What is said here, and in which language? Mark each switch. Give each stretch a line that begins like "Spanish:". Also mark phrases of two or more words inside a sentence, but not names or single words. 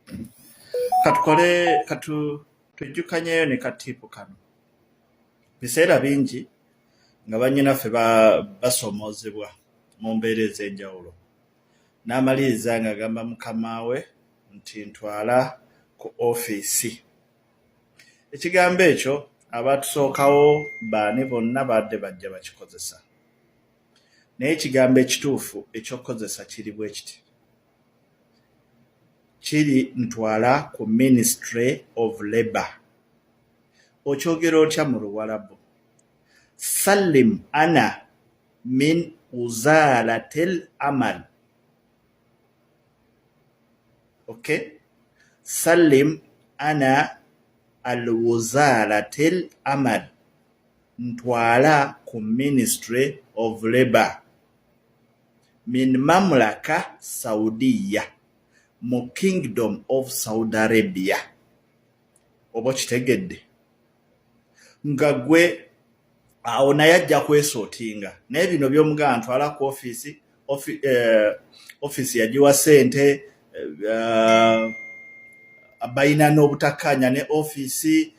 Ganda: Tujjukanyeyo ne katiipu kano biseera bingi nga bannyinaffe basomoozebwa mu mbeera ez'enjawulo n'amaliriza nga agamba mukama we nti ntwala ku ofiisi ekigambo ekyo abatusookawo baani bonna badde bajja bakikozesa naye ekigambo ekituufu ekyokukozesa kiri bwe kiti kiri ntwala ku
English: Ministry of Labour
Ganda: okyogera otya mu Luwarabu
Arabic: سلم أنا من وزارة العمل.
Ganda: Okay,
Arabic: سلم أنا الوزارة العمل
Ganda: ntwala ku
English: Ministry of Labour
Arabic: من مملكة سعودية
Ganda: mu Kingdom of Saudi Arabia. Oba kitegedde nga gwe awo naye ajja kwesootinga naye bino by'omugaa ntwala ku ofiisi yagiwa ssente balina n'obutakkaanya ne ofiisi